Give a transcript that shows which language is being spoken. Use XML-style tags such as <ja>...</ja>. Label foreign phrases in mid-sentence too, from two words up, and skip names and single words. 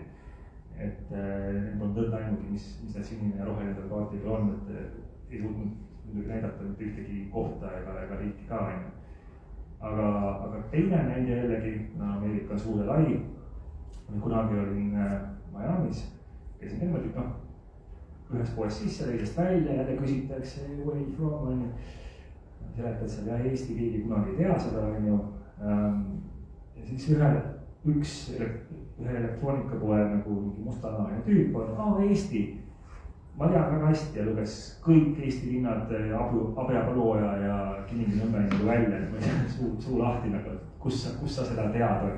<et>Et need on tõnd ainugi, mis need sinine ja roheline seal kaarti peal on, et ei suutnud muidugi näidata mitte ühtegi kohta ega riiki ka. Aga teine näide jällegi, Ameerika on suur ja lai. Kunagi olin Miami's, käisin niimoodi, ühest poest sisse, teisest välja, jälle küsitakse</et> <en>where you from,</en> <et>on ju. Seletad seal, jah, Eesti keegi kunagi ei tea seda, on ju. Ja siis ühe elektroonikapoe nagu mingi mustanahaline tüüp on, Eesti. Ma tean väga hästi ja luges kõik Eesti linnad, Abja-Paluoja ja Kilingi-Nõmme nagu välja, et ma ei saa suu lahti nagu, kus sa seda tead on.</et>